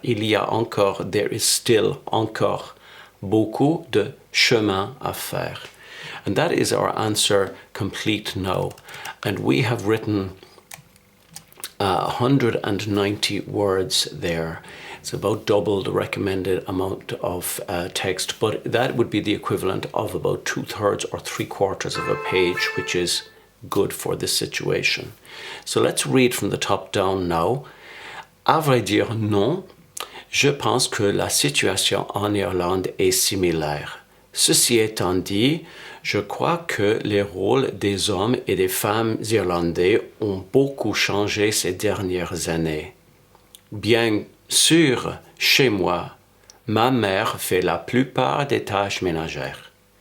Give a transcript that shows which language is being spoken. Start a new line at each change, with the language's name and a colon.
English: There is still
French: encore beaucoup de chemin à faire.
English: And that is our answer complete now. And we have written 190 words there. It's about double the recommended amount of text, but that would be the equivalent of about 2/3 or 3/4 of a page, which is good for this situation. So let's read from the top down now.
French: À vrai dire, non. Je pense que la situation en Irlande est similaire. Ceci étant dit, je crois que les rôles des hommes et des femmes irlandais ont beaucoup changé ces dernières années. Bien sûr, chez moi, ma mère fait la plupart des tâches ménagères.